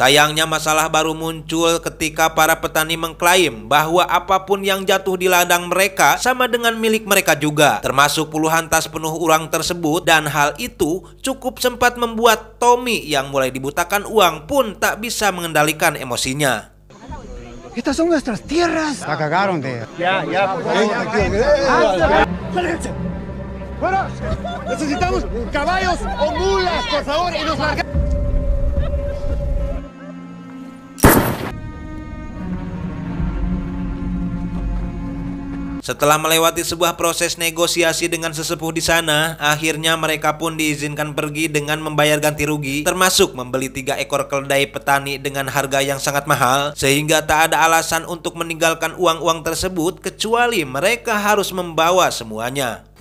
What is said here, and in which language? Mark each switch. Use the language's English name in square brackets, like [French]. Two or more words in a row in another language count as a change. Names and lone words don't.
[Indonesian] Sayangnya masalah baru muncul ketika para petani mengklaim bahwa apapun yang jatuh di ladang mereka sama dengan milik mereka juga, termasuk puluhan tas penuh uang tersebut. Dan hal itu cukup sempat membuat Tommy yang mulai dibutakan uang pun tak bisa mengendalikan emosinya. [Spanish] Estas son nuestras tierras. La cagaron de. Ya. Bueno, necesitamos caballos o mulas, por favor, y nos largamos. [Indonesian] Setelah melewati sebuah proses negosiasi dengan sesepuh di sana, akhirnya mereka pun diizinkan pergi dengan membayar ganti rugi, termasuk membeli 3 ekor keledai petani dengan harga yang sangat mahal, sehingga tak ada alasan untuk meninggalkan uang-uang tersebut kecuali mereka harus membawa semuanya.